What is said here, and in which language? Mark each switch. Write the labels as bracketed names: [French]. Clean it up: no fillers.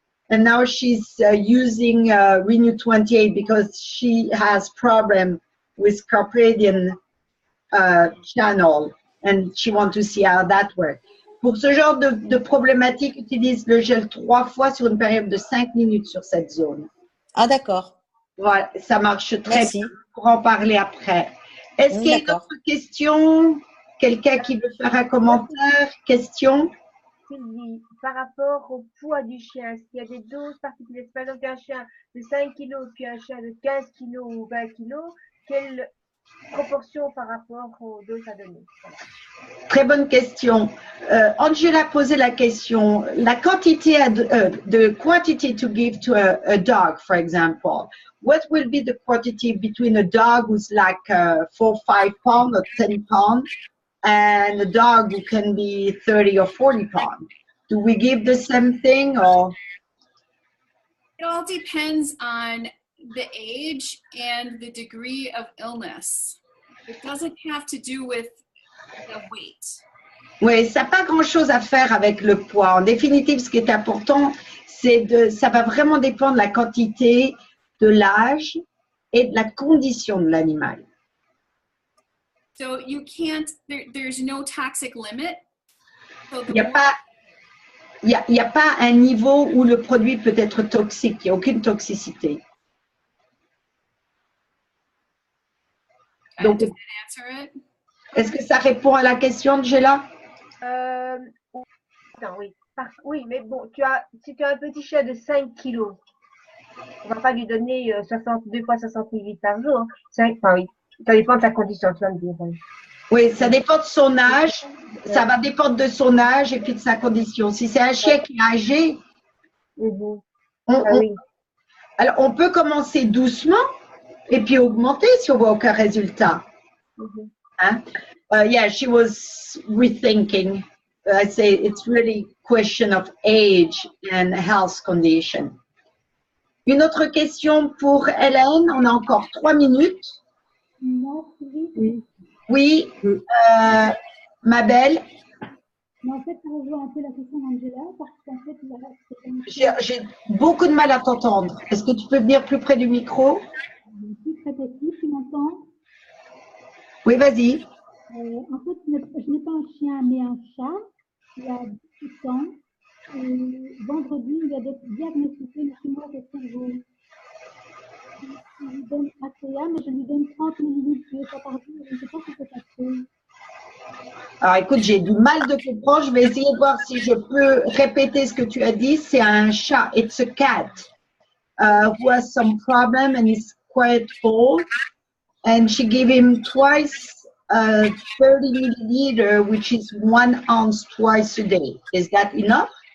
[English] And now she's using Renew 28 because she has problem with carpadian channel. And she wants to see how that works. [French] Pour ce genre de problématique, utilise le gel 3 fois sur une période de 5 minutes sur cette zone. Ah, d'accord. Voilà, ça marche très bien. Pour en parler après. Est-ce qu'il y a une autre question? Quelqu'un qui veut faire un commentaire? Question? Sylvie, par rapport au poids du chien, est-ce qu'il y a des doses particulières? Par exemple, un chien de 5 kg puis un chien de 15 kg ou 20 kg, quelle proportion par rapport aux doses à donner? Voilà. Très bonne question. Angela posait la question, la quantité, [English] the quantity to give to a dog, for example. What will be the quantity between a dog who's like 4 or 5 pounds or 10 pounds and a dog who can be 30 or 40 pounds? Do we give the same thing or? It all depends on the age and the degree of illness. It doesn't have to do with the weight. [French] Oui, ça n'a pas grand-chose à faire avec le poids. En définitive, ce qui est important, ça va vraiment dépendre de la quantité, de l'âge et de la condition de l'animal. [English] So you can't, there's no toxic limit. So [French] Il n'y a pas un niveau où le produit peut être toxique. Il n'y a aucune toxicité. Donc, [English] does that answer it? [French] Est-ce que ça répond à la question, Angela? Attends, oui. Oui, mais bon, si tu as un petit chat de 5 kilos, on va pas lui donner 62 fois 60 millilitres par jour. Hein. Enfin, oui, ça dépend de ta condition, tu vas me dire. Oui. Oui, ça dépend de son âge. Ça va dépendre de son âge et puis de sa condition. Si c'est un chien qui est âgé, Oui. alors on peut commencer doucement et puis augmenter si on voit aucun résultat. Hein? [English] Yeah, she was rethinking. I say it's really question of age and health condition. [French] Une autre question pour Hélène. On a encore 3 minutes. Oui. Oui, ma belle. Mais en fait, ça rejoint un peu la question d'Angela, parce qu'en fait, J'ai beaucoup de mal à t'entendre. Est-ce que tu peux venir plus près du micro? c'est très petit, tu m'entends? Oui, vas-y. En fait, je n'ai pas un chien, mais un chat. Il a 18 ans. Et vendredi, il a diagnostiqué une tumeur de cerveau. Je lui donne ACA, mais je lui donne 30 millilitres de ça par jour. Je ne sais pas si c'est passé. Alors, écoute, j'ai du mal de comprendre. Je vais essayer de voir si je peux répéter ce que tu as dit. C'est un chat. [English] It's a cat who has some problem and is quite old. And she gave him twice 30 milliliter, which is 1 ounce twice a day. Is that enough?